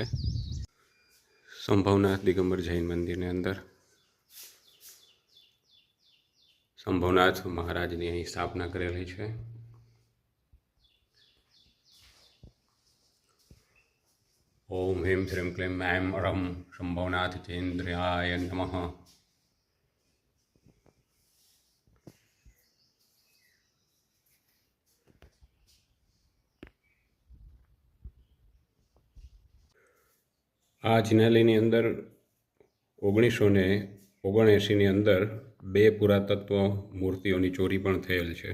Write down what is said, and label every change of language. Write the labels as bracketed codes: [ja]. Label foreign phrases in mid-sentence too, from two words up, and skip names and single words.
[gu] સંભવનાથ દિગંબર જૈન મંદિરની અંદર સંભવનાથ મહારાજની અહીં સ્થાપના કરેલી છે. [sa] ઓમ ह्रीं श्रीं क्लीं ऐं रं शंभवनाथ चेन्द्राय नमः. [gu] આ જિનાલયની અંદર 1979ની અંદર 2 પુરાતત્વ મૂર્તિઓની ચોરી પણ થયેલ છે.